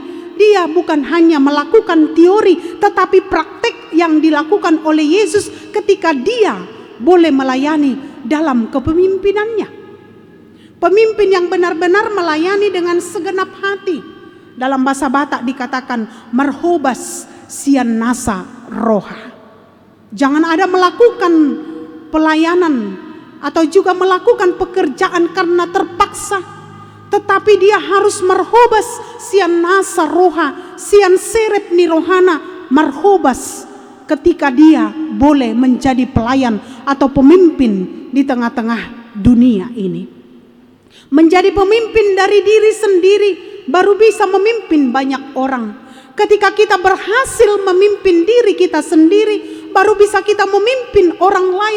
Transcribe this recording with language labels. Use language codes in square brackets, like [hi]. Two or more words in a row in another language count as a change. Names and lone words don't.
[id] Dia bukan hanya melakukan teori, tetapi praktek yang dilakukan oleh Yesus ketika dia boleh melayani dalam kepemimpinannya. Pemimpin yang benar-benar melayani dengan segenap hati. Dalam bahasa Batak dikatakan [bbc] marhobas sian nasa roha. [id] Jangan ada melakukan pelayanan atau juga melakukan pekerjaan karena terpaksa, tetapi dia harus [bbc] marhobas sian nasa roha, sian serep ni rohana, [id] marhobas ketika dia boleh menjadi pelayan atau pemimpin di tengah-tengah dunia ini. Menjadi pemimpin dari diri sendiri baru bisa memimpin banyak orang. Ketika kita berhasil memimpin diri kita sendiri, baru bisa kita memimpin orang lain.